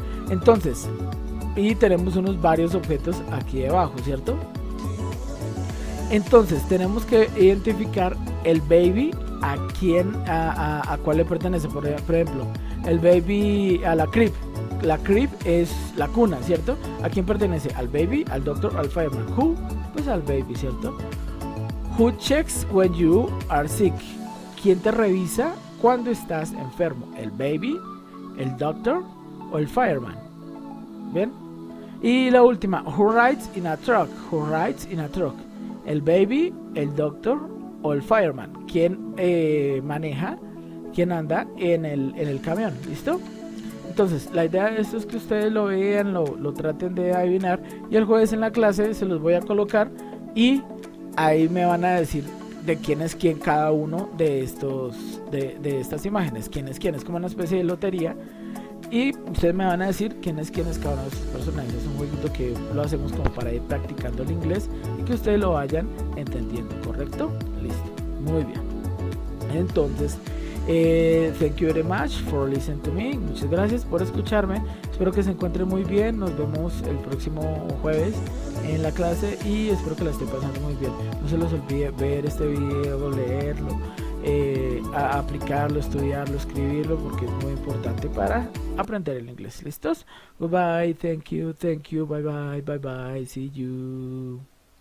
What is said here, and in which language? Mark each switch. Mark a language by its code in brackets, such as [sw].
[es] Entonces, y tenemos unos varios objetos aquí debajo, ¿cierto? Entonces tenemos que identificar el baby a cuál le pertenece. Por ejemplo, el baby a la crib. La crib es la cuna, ¿cierto? ¿A quién pertenece? Al baby, al doctor, al fireman. Who? Pues al baby, ¿cierto? [en] Who checks when you are sick? [es] ¿Quién te revisa cuando estás enfermo? ¿El baby, el doctor o el fireman? ¿Bien? Y la última, [en] who rides in a truck? Who rides in a truck? [es] ¿El baby, el doctor o el fireman? ¿Quién maneja? ¿Quién anda en el camión? ¿Listo? Entonces, la idea de esto es que ustedes lo vean, lo traten de adivinar. Y el jueves en la clase se los voy a colocar y ahí me van a decir de quién es quién cada uno de estas imágenes. Quién es quién, es como una especie de lotería. Y ustedes me van a decir quién es cada uno de estos personajes. Es un jueguito que lo hacemos como para ir practicando el inglés y que ustedes lo vayan entendiendo, ¿correcto? Listo, muy bien. Entonces, [en] thank you very much for listening to me. [es] Muchas gracias por escucharme. Espero que se encuentren muy bien. Nos vemos el próximo jueves en la clase y espero que la estén pasando muy bien. No se los olvide ver este video, leerlo, aplicarlo, estudiarlo, escribirlo, porque es muy importante para aprender el inglés. ¿Listos? [en] Bye bye, thank you, bye bye, see you.